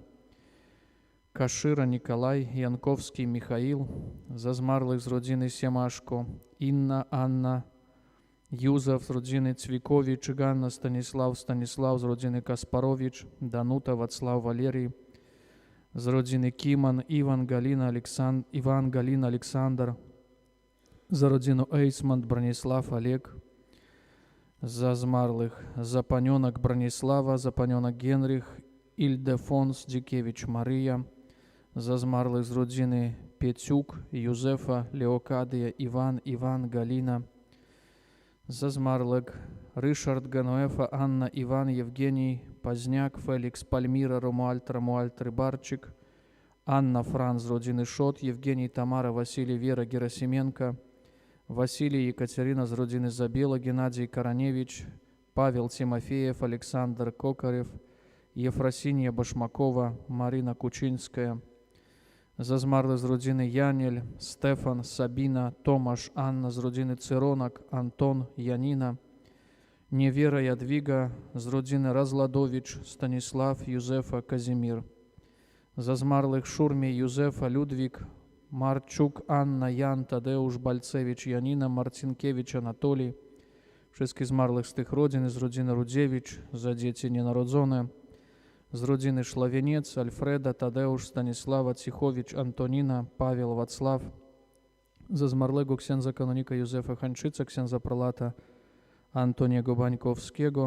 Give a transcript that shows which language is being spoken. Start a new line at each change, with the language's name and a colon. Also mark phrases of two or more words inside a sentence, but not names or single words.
Ukrainian: Кашира, Ніколай, Янковський, Михаїл, за змарлих з родини Семашко, Інна, Анна, Юзеф з родини Цвікович, Ганна, Станіслав з родини Каспарович, Данута, Вацлав, Валерій, з родини Кіман, Іван, Галина, Олександр, за родину Ейсмонт, Бронислав, Олег, за змарлих Запаньонок, Бронислава, Запаньонок, Генрих, Ільдефонс, Дікевич, Марія, за змарлих з родини Петюк, Юзефа, Леокадія, Іван, Галіна, за змарлих Ришард, Гануефа, Анна, Іван, Євгеній, Пазняк, Фелікс, Пальміра, Ромуальд, Рибарчик, Анна, Франц з родини Шот, Євгеній, Тамара, Василій, Віра, Герасименко, Василій, Екатерина з родини Забіла, Геннадій, Караневич, Павел, Тимофеєв, Олександр Кокарев, Єфросинія Башмакова, Марина Кучинська, за змарлих з родини Янель, Стефан, Сабіна, Томаш, Анна з родини Циронок, Антон, Яніна, Невера, Ядвіга з родини Разладович, Станіслав, Юзефа, Казімір, за змарлих Шурмі, Юзефа, Людвік, Марчук Анна, Ян, Тадеуш, Бальцевич, Яніна, Марцінкевич, Анатолій,
Polish: wszystkich zmarłych z tych rodzin, z rodziny Rudziewicz, za dzieci nienarodzone, z rodziny Szlawieniec, Alfreda, Tadeusz, Stanisława, Cichowicz, Antonina, Paweł, Wacław, za zmarłego księdza kanonika Józefa Hańczyca, księdza prelata Antoniego Bańkowskiego,